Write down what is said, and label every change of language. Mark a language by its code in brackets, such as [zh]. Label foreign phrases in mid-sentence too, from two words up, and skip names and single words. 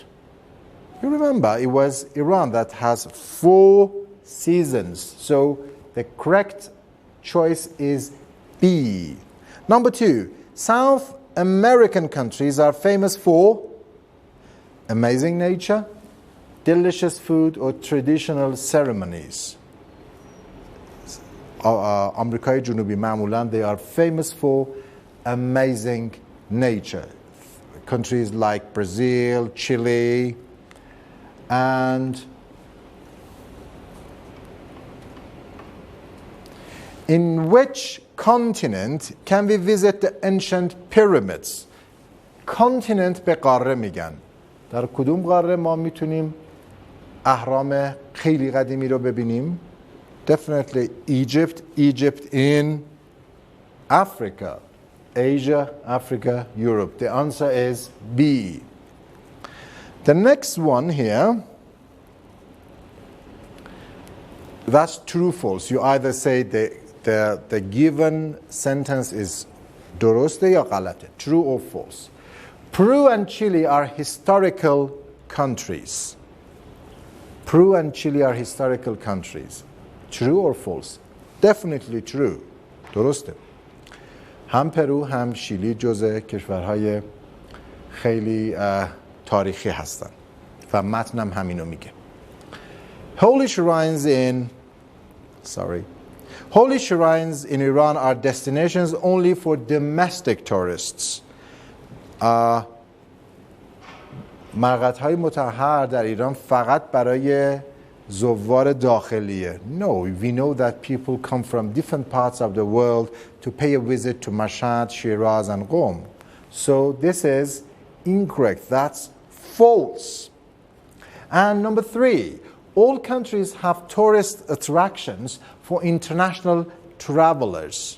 [en] You remember, it was Iran that has 4 seasons. So the correct choice is B. Number 2, South American countries are famous for amazing nature, delicious food, or traditional ceremonies. [fa] آمریکای جنوبی معمولاً [en] they are famous for amazing nature. Countries like Brazil, Chile, and in which continent can we visit the ancient pyramids? [fa] Continent به قاره میگن. در کدوم قاره ما میتونیم اهرام خیلی قدیمی رو ببینیم؟ [en] Definitely Egypt. Egypt in Africa. Asia, Africa, Europe. The answer is B. The next one here, that's true, false. You either say the given sentence is [fa] درسته یا غلطه, [en] true or false. Peru and Chile are historical countries. Peru and Chile are historical countries. True or false? Definitely true. [fa] درسته. هم پرو هم شیلی جزء کشورهای خیلی تاریخی هستن و متنم همینو میگه. [en] Holy shrines in Iran are destinations only for domestic tourists. [fa] مرقدهای مطهر در ایران فقط برای زوار داخلیه. [en] No, we know that people come from different parts of the world to pay a visit to Mashhad, Shiraz, and Qom. So this is incorrect. That's false. And number 3, all countries have tourist attractions for international travelers.